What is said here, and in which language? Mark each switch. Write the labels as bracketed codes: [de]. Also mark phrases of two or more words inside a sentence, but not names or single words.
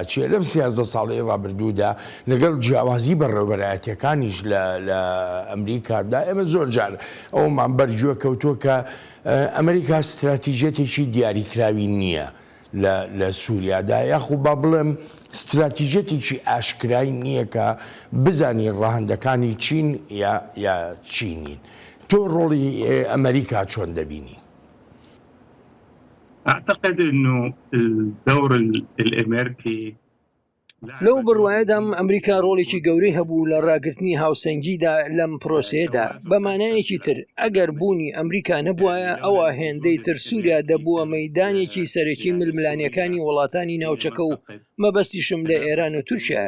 [ckb] چیە لەم 13 ساڵی ڕابردوودا لەگەڵ جیاوازی بەڕێوەبەرایەتیەکانیش لە ئەمریکادا ئێمە زۆر جار ئەومان بەرگوێ کەوتووە کە ئەمریکا استراتیژێتێکی دیاریکراوی نییە لە سووریادا، یاخو با بڵێم استراتیژێتێکی ئاشکرای نییە کە بزانی ڕاهەندەکانی چین یا چینین. تۆ ڕۆڵی ئەمریکا چۆن دەبینی؟ [ar] أعتقد أنه الدور الأمريكي [ckb] لەو بڕواایەدام ئەمریکا ڕۆڵێکی گەورەی هەبوو لە ڕاگررتنی هاوسەنگیدا لەم پرۆسەیەدا. بەمانایەکی تر ئەگەر بوونی ئەمریکا نەبووایە ئەوە هێندەی تر سووریا دەبووە مەیدانێکی سەرەکی ململانیەکانی وڵاتانی ناوچەکە و مەبەستیشم لە ئێران و تورکیایە.